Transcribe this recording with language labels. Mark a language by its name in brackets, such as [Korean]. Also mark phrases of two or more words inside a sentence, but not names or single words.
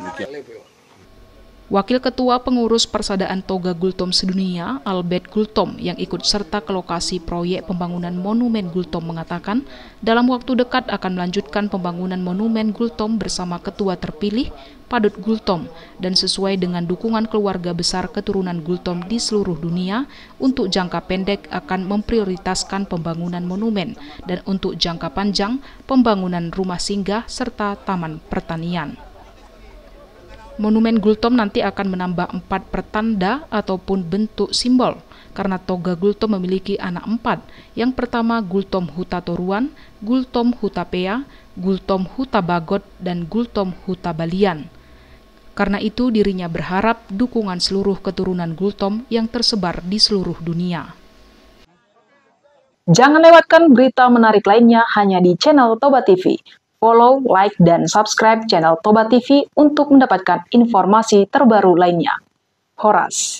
[Indonesian] Wakil Ketua Pengurus Persaudaraan Toga Gultom Sedunia, Albert Gultom, yang ikut serta ke lokasi proyek pembangunan monumen Gultom mengatakan, dalam waktu dekat akan melanjutkan pembangunan monumen Gultom bersama Ketua terpilih, Padot Gultom, dan sesuai dengan dukungan keluarga besar keturunan Gultom di seluruh dunia, untuk jangka pendek akan memprioritaskan pembangunan monumen, dan untuk jangka panjang, pembangunan rumah singgah serta taman pertanian. Monumen Gultom nanti akan menambah 4 pertanda ataupun bentuk simbol, karena Toga Gultom memiliki anak 4. Yang pertama Gultom Huta Toruan, Gultom Huta Pea, Gultom Huta Bagot, dan Gultom Huta Balian. Karena itu dirinya berharap dukungan seluruh keturunan Gultom yang tersebar di seluruh dunia. Jangan lewatkan berita menarik lainnya hanya di channel Toba TV. [English] Follow, like, [Indonesian] dan [English] subscribe channel [Indonesian] Toba TV untuk mendapatkan informasi terbaru lainnya. Horas.